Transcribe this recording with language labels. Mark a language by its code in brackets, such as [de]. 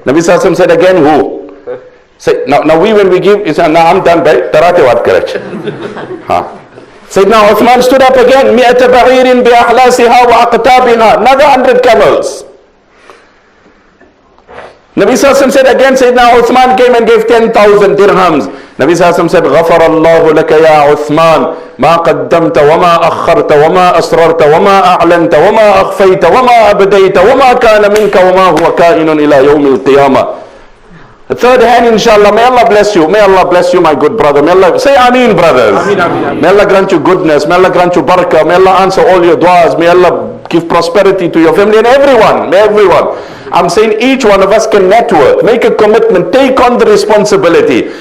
[en] Nabi Sallallahu Alaihi Wasallam said again, who? Say, now when we give, he said, now I'm done, bhai. Tarate wat karach. Sayyidina Uthman stood up again, [ar] Mi'ata ba'irin bi ahlasiha wa aqtabiha. [en] Another 100 camels. Nabi Sallallahu Alaihi Wasallam said again, Sayyidina Uthman came and gave 10,000 dirhams. [ar] Nabi Sallallahu Alaihi Wasallam said, غَفَرَ اللَّهُ لَكَ يَا عُثْمَانِ مَا قَدَّمْتَ وَمَا أَخَّرْتَ وَمَا أَسْرَرْتَ وَمَا أَعْلَنْتَ وَمَا أَخْفَيْتَ وَمَا أَبْدَيْتَ وَمَا كَانَ مِنْكَ وَمَا هُوَ كَائِنٌ إِلَى يَوْمِ الْقِيَامَةِ. [en] The third hand, inshallah. May Allah bless you. May Allah bless you, my good brother. May Allah, say Ameen, brothers. Ameen, ameen, ameen. May Allah grant you goodness. May Allah grant you barakah. May Allah answer all your du'as. May Allah give prosperity to your family and everyone. May everyone. I'm saying each one of us can network, make a commitment, take on the responsibility.